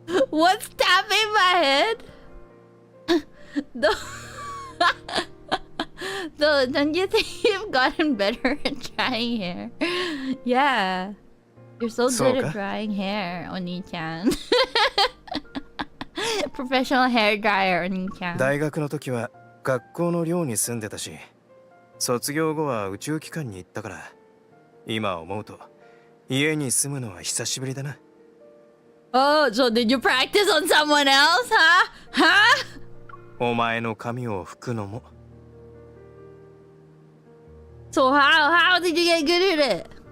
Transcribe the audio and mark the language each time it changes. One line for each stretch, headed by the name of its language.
English: What's tapping my head? Though, don't you think you've gotten better at drying hair? Yeah. You're so good at drying hair, Oni-chan. Professional hair dryer, Oni-chan.
Japanese: 大学の時は学校の寮に住んでたし、卒業後は宇宙機関に行ったから、今思うと家に住むのは久しぶりだな。
English: Oh, so did you practice on someone else, huh? Huh?
Japanese: お前の髪を拭くのも。
English: So how did you get good at it?